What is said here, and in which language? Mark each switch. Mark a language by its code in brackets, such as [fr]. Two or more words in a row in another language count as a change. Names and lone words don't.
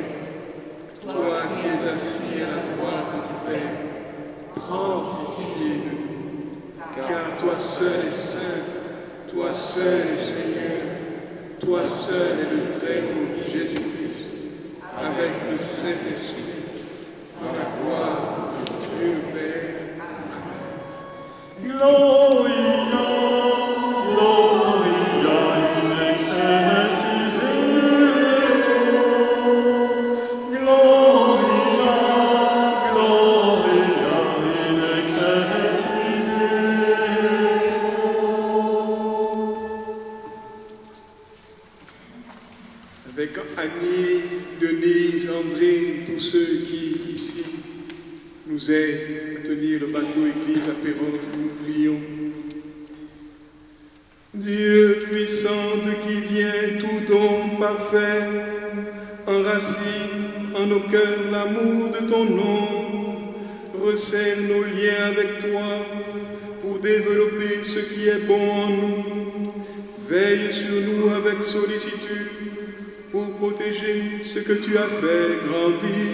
[fr] Toi qui es assis à la droite du Père, prends pitié de nous. Car toi seul est saint, toi seul est Seigneur, toi seul est le Très-Haut Jésus-Christ, avec le Saint-Esprit, dans la gloire de Dieu le Père. [la] Gloria, Gloria in excelsis Deo. Gloria, Gloria in excelsis Deo. [fr] Avec Annie, Denis, André, tous ceux qui, ici, nous aident à tenir le bateau Église à Pérote, nous prions. Dieu puissant de qui vient tout don parfait, enracine en nos cœurs l'amour de ton nom, resserre nos liens avec toi pour développer ce qui est bon en nous, veille sur nous avec sollicitude pour protéger ce que tu as fait grandir.